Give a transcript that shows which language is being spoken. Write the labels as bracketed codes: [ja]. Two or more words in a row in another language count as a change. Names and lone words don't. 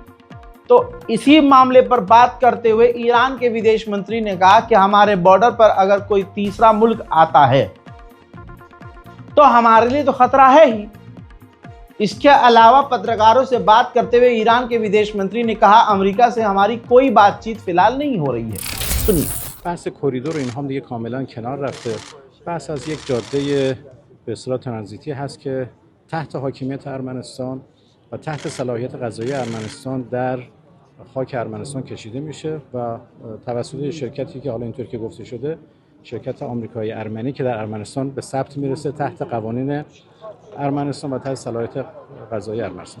[hi] तो इसी मामले पर बात करते हुए ईरान के विदेश मंत्री ने कहा कि हमारे बॉर्डर पर अगर कोई तीसरा मुल्क आता है तो हमारे लिए तो खतरा है ही। इसके अलावा पत्रकारों से बात करते हुए ईरान के विदेश मंत्री ने कहा अमेरिका से हमारी कोई बातचीत फिलहाल नहीं हो रही है। सुनिए। [fa] بحث کریدور و اینها هم دیگه کاملا کنار رفته. بحث از یک جاده به اصطلاح ترانزیتی هست که تحت حاکمیت ارمنستان و تحت صلاحیت قضایی ارمنستان در خاک ارمنستان کشیده میشه و توسط شرکتی که حالا اینطور که گفته شده شرکت آمریکایی ارمنی که در ارمنستان به ثبت میرسه تحت قوانین ارمنستان و تحت صلاحیت قضایی ارمنستان.